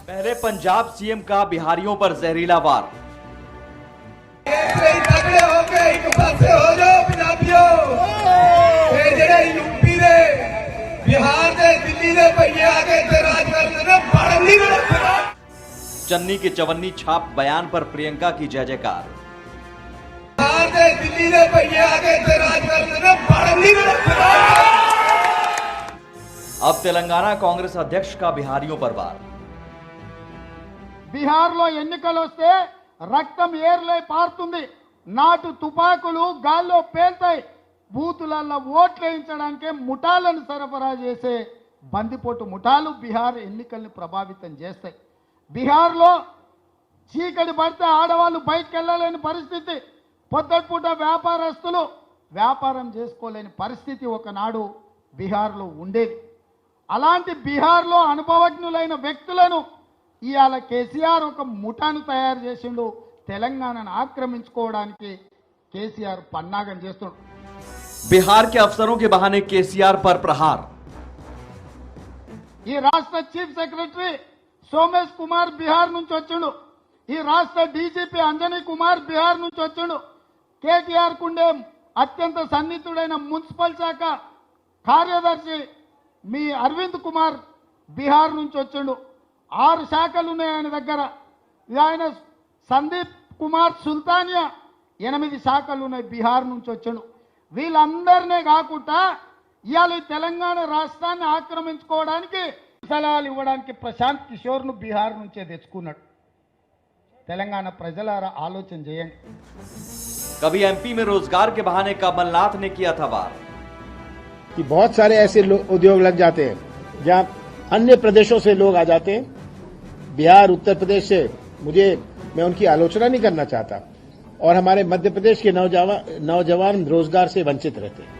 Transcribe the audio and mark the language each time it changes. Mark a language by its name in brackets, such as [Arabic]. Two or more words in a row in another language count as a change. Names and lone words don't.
[Hindi] पहले पंजाब सीएम का बिहारियों पर जहरीला वार। चन्नी के चवन्नी छाप बयान पर प्रियंका की जय जयकार। अब तेलंगाना कांग्रेस अध्यक्ष का बिहारियों पर वार। [Telugu] బీహార్లో ఎన్నికలు వస్తే రక్తం ఏర్లై పారుతుంది, నాటు తుపాకులు గాల్లో పేల్తాయి, బూతులలో ఓట్లు వేయించడానికి ముఠాలను సరఫరా చేసే బందిపోటు ముఠాలు బీహార్ ఎన్నికల్ని ప్రభావితం చేస్తాయి. బీహార్లో చీకటి పడితే ఆడవాళ్ళు బయటకు వెళ్ళలేని పరిస్థితి, పొద్దుపూట వ్యాపారస్తులు వ్యాపారం చేసుకోలేని పరిస్థితి ఒకనాడు బీహార్లో ఉండేది. అలాంటి బీహార్లో అనుభవజ్ఞులైన వ్యక్తులను ఇవాళ కేసీఆర్ ఒక ముఠాను తయారు చేసిండు. తెలంగాణను ఆక్రమించుకోవడానికి కేసీఆర్ పన్నాగం చేస్తున్నాడు. [Hindi] बिहार के अफसरों के बहाने केसीआर पर प्रहार। [Telugu] ఈ రాష్ట్ర [English] chief secretary [Telugu] సోమేష్ కుమార్ బీహార్ నుంచి వచ్చిండు. ఈ రాష్ట్ర డీజీపీ అంజనీ కుమార్ బీహార్ నుంచి వచ్చిండు. కేటీఆర్ కుండే అత్యంత సన్నిహితుడైన మున్సిపల్ శాఖ కార్యదర్శి మీ అరవింద్ కుమార్ బీహార్ నుంచి వచ్చిండు. 6 శాఖలు ఉన్నాయి ఆయన దగ్గర. ఆయన సందీప్ కుమార్ సుల్తానియా 8 శాఖలు ఉన్నాయి, బీహార్ నుంచి వచ్చిండు. వీళ్ళందరినీ కాకుండా ఇవాళ తెలంగాణ రాష్ట్రాన్ని ఆక్రమించుకోవడానికి సలహాలు ఇవ్వడానికి ప్రశాంత్ కిషోర్ను బీహార్ నుంచే తెచ్చుకున్నాడు. తెలంగాణ ప్రజలారా ఆలోచన చేయండి. [Hindi] कभी एमपी में रोजगार के बहाने कमलनाथ ने किया था वार कि बहुत सारे ऐसे उद्योग लग जाते हैं जहां अन्य प्रदेशों से लोग आ जाते हैं। बिहार, उत्तर प्रदेश से मैं उनकी आलोचना नहीं करना चाहता, और हमारे मध्य प्रदेश के नौजवान रोजगार से वंचित रहते हैं।